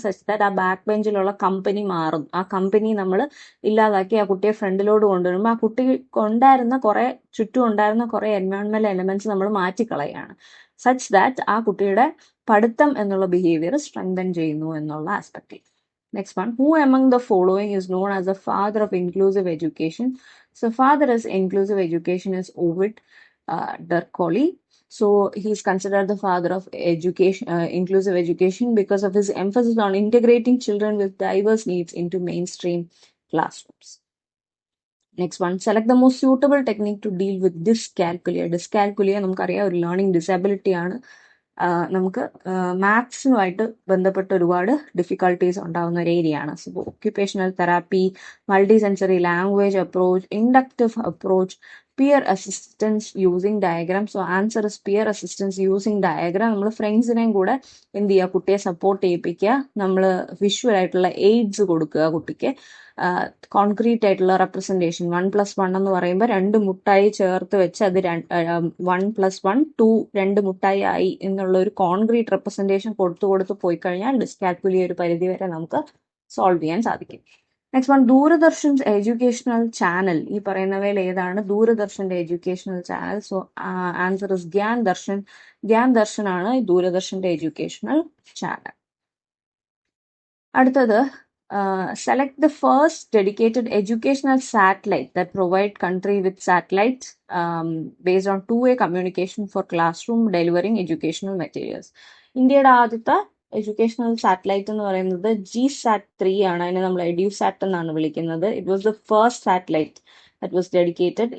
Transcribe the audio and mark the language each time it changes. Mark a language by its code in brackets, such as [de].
[en] such that [ml] ആ back ബെഞ്ചിലുള്ള company മാറും. ആ കമ്പനി നമ്മൾ ഇല്ലാതാക്കി ആ കുട്ടിയെ ഫ്രണ്ടിലോട്ട് കൊണ്ടുവരുമ്പോൾ ആ കുട്ടിക്ക് ഉണ്ടായിരുന്ന ചുറ്റും ഉണ്ടായിരുന്ന കുറെ എൻവയോൺമെന്റൽ എലമെന്റ്സ് നമ്മൾ മാറ്റിക്കളയാണ്. [en] such that [ml] ആ കുട്ടിയുടെ പഠിത്തം എന്നുള്ള ബിഹേവിയർ സ്ട്രെങ്തൻ ചെയ്യുന്നു എന്നുള്ള ആസ്പെക്റ്റിൽ. [en] Next one, who among the following is known as the father of inclusive education? So father is inclusive education is Ovide Decroly. So he is considered the father of education, inclusive education, because of his emphasis on integrating children with diverse needs into mainstream classrooms. Next one, select the most suitable technique to deal with dyscalculia. [ml] Dyscalculia നമുക്കറിയാം ഒരു learning disability ആണ്. നമുക്ക് മാത്സുമായിട്ട് ബന്ധപ്പെട്ട ഒരുപാട് difficulties ഉണ്ടാകുന്ന ഒരു area ആണ്. [en] So occupational therapy, multi sensory language approach, inductive approach, peer assistance using diagram. So answer is peer assistance using diagram. [ml] നമ്മൾ ഫ്രണ്ട്സിനെയും കൂടെ എന്ത് ചെയ്യുക, കുട്ടിയെ സപ്പോർട്ട് ചെയ്യിപ്പിക്കുക. നമ്മൾ വിഷ്വൽ ആയിട്ടുള്ള എയ്ഡ്സ് കൊടുക്കുക കുട്ടിക്ക്. കോൺക്രീറ്റ് ആയിട്ടുള്ള റെപ്രസെന്റേഷൻ, 1+1 എന്ന് പറയുമ്പോൾ 2 മുട്ടായി ചേർത്ത് വെച്ച് അത് 1+1 2 2 മുട്ടായി ആയി എന്നുള്ള ഒരു കോൺക്രീറ്റ് റെപ്രസെന്റേഷൻ കൊടുത്തു പോയി കഴിഞ്ഞാൽ ഡിസ്കാൽക്കുലിയ ഒരു പരിധി വരെ നമുക്ക് സോൾവ് ചെയ്യാൻ സാധിക്കും. [en] next one, [ml] Doordarshan educational channel. ഈ പറയുന്നവയിൽ ഏതാണ് ദൂരദർശന്റെ educational channel? [en] So answer is Gyan Darshan. [ml] Gyan Darshan ആണ് ദൂരദർശന്റെ എഡ്യൂക്കേഷണൽ ചാനൽ. [en] അടുത്തത്, select the first dedicated educational satellite that provide country with satellite based on two-way communication for classroom delivering educational materials. [ml] ഇന്ത്യയുടെ ആദ്യത്തെ educational satellite എന്ന് പറയുന്നത് GSAT-3 ആണ്. അതിനെ നമ്മൾ EduSat എന്നാണ് വിളിക്കുന്നത്. [en] It was the first satellite that was dedicated.